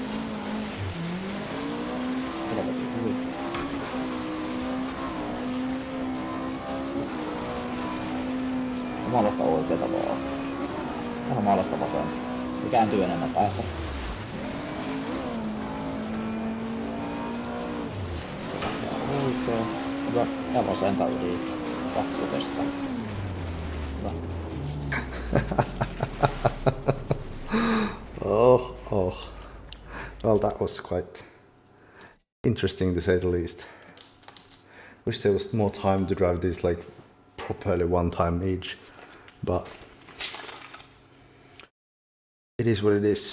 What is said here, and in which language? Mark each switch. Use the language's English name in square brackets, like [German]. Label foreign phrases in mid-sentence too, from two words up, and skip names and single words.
[Finnish] Maalasta oikeeta vaan. Vähän maalasta vasenta. Ja kääntyy enemmän päästä. Oikea. Hyvä. Ja vasenta yli. Pakko testaa. Hyvä. Oh. [English] Well, that was quite interesting to say the least. Wish there was more time to drive this like properly one time each, but it is what it is.